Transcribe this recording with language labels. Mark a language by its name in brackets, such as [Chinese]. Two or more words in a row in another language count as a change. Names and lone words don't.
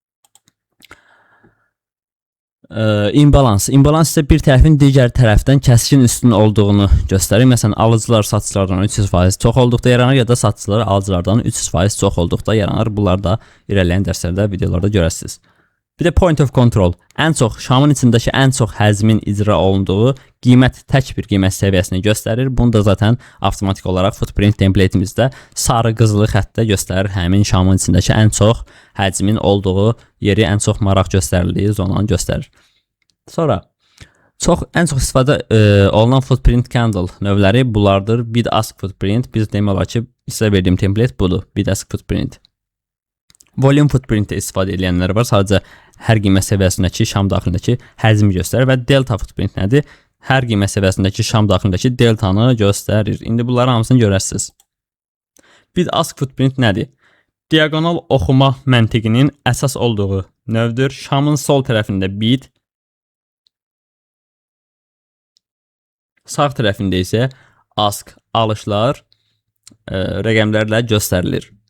[Azerbaijani] İmbalans isə bir tərəfin digər tərəfdən kəskin üstün olduğunu göstərir. Məsələn, alıcılar satıcılardan 300% çox olduqda yaranır, ya da satıcılar alıcılardan 300% çox olduqda yaranır. Bunlar da irəliləyən dərslərdə, videolarda görəsiniz. Bir də [English] point of control. [Azerbaijani] Ən çox, şamın içindəki ən çox həzmin icra olunduğu qiymət tək bir qiymət səviyyəsini göstərir. Bunu da zaten avtomatik olaraq [English] footprint template'imizdə [Azerbaijani] sarı qızılı xəttdə göstərir. Həmin şamın içindəki ən çox həcmin olduğu yeri, ən çox maraq göstərildiyi zonanı göstərir. Sonra ən çox istifadə olunan [English] footprint candle [Azerbaijani] növləri bunlardır. [English] Bid ask footprint. [Azerbaijani] Biz demək olar ki, sizə verdiyim template budur. [English] Bid ask footprint. Volume footprint'te [Azerbaijani] istifadə edənlər var. Sadəcə hər qiymət səviyyəsindəki şam daxilindəki həcmi göstərir və [English] delta footprint [Azerbaijani] nədir? hər qiymət səviyyəsindəki şam daxilindəki deltanı göstərir. İndi bunların hamısını görərsiniz. [English] Bid ask footprint [Azerbaijani] nədir? Diagonal oxuma məntiqinin əsas olduğu növdür. Şamın sol tərəfində bid, sağ tərəfində isə ask alışlar rəqəmlərlə göstərilir.